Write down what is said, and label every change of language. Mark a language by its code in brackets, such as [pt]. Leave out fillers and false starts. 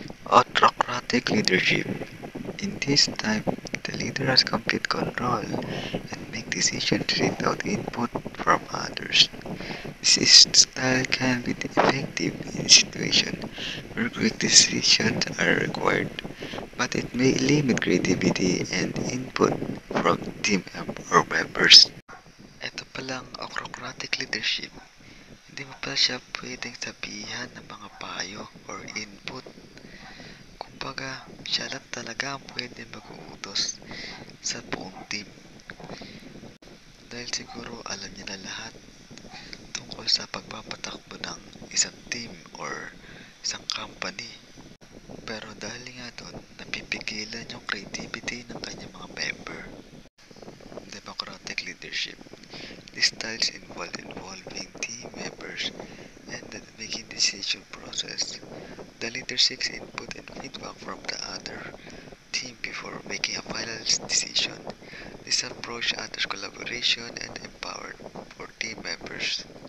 [en] Autocratic leadership. In this type, the leader has complete control and make decisions without input from others. This style can be effective in situations where quick decisions are required, but it may limit creativity and input from team or members. [tl] Ito palang autocratic leadership. Hindi mo pa siya pwedeng sabihan ng mga payo or input. Kumbaga, siya lang talaga ang pwede mag-uutos sa buong team. Dahil siguro alam niya na lahat tungkol sa pagpapatakbo ng isang team or isang company. Pero dahil nga doon, napipigilan yung creativity ng kanyang mga member. [en] Democratic leadership. These styles involving team members and the making decision process. The leader seeks input and feedback from the other team before making a final decision. This approach utters collaboration and empowered for team members.